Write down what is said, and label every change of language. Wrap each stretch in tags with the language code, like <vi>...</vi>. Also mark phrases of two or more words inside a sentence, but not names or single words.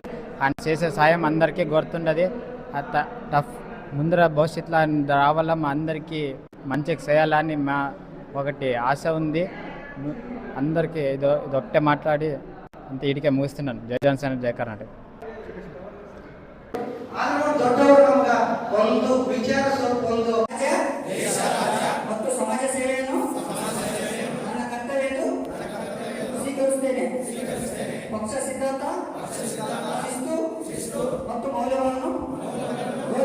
<te>ఆయన చేసే సాయం అందరికీ గుర్తుండదు. టఫ్ ముందర భవిష్యత్తులో రావాలా, మా అందరికీ మంచిగా చేయాలని మా ఒకటి ఆశ ఉంది. అందరికీ ఇదొక్కటే మాట్లాడి అంతే ఇడికే ముగిస్తున్నాను. జై జనసేన, జై కర్ణాటక.</te> <kn>ಮತ್ತು ಸಮಾಜ ಸೇವೆಯನ್ನು ನನ್ನ ಕರ್ತವ್ಯ ಸ್ವೀಕರಿಸುತ್ತೇನೆ. ಪಕ್ಷ ಸಿದ್ಧಾಂತ, ಶಿಸ್ತು ಮತ್ತು ಮೌಲ್ಯವನ್ನು ಬೋಧಿಸುತ್ತೇನೆ.</kn>